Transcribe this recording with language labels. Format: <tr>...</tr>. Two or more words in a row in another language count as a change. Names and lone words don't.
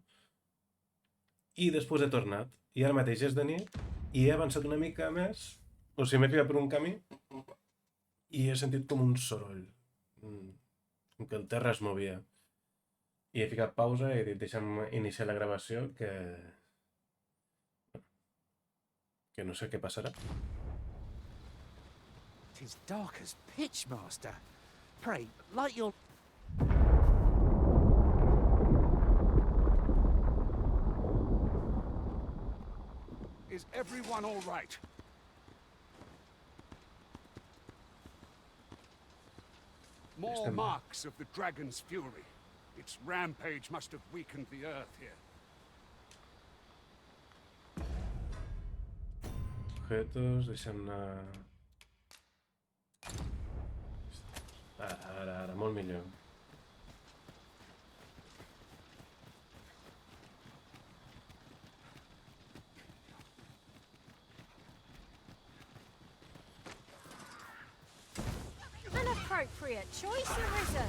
<ca>I després he tornat, i ara mateix és de nit, i he avançat una mica més, o sigui, m'he ficat per un camí, i he sentit com un soroll, com que el terra es movia. I he ficat pausa i he dit, deixa'm iniciar la gravació, que no sé què passarà.</ca> <en>Tis dark as pitch, master. Pray, light your... Is everyone all right? More marks of the dragon's fury. Its rampage must have weakened the earth here.</en> <ca>Objetos, deixa'm anar... Ara, molt millor.</ca> <en>An appropriate choice, Arribem.</en>